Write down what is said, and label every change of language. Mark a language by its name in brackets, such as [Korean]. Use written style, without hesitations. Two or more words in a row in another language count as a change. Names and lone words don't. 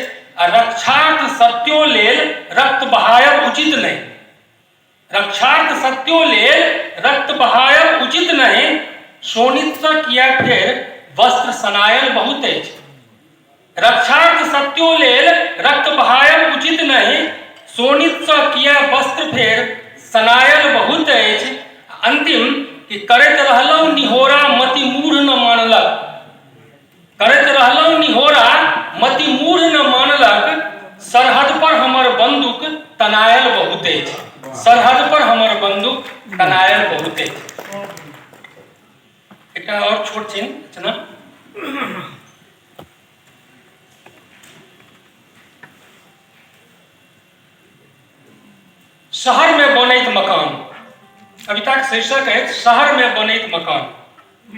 [Maithili] आ रक्षार्थ सत्यो लेल रक्त बहायब उचित नहीं, रक्षार्थ सत्यो लेल रक्त बहायब उचित नहीं, शोणित सँ किया फेर वस्त्र सनायल बहुत अछि। रक्षार्थ सत्यो लेल रक्त बहायब उचित नहीं, शोणित सँ किया वस्त्र फेर सनायल बहुत अछि। अंतिम कि करैत रहलहुँ निहोरा मति मूढ़ न मानलक, करैत रहलहुँ निहोरा मति मूढ़ न मानलक, सरहद पर हमर बंदूक तनायल बहुत अछि, सरहद पर हमर बंदूक तनायल बहुत अछि। एक और छोट छिन रचना। शहर में बनैत मकान, कविता के शीर्षक है शहर में बनैत मकान।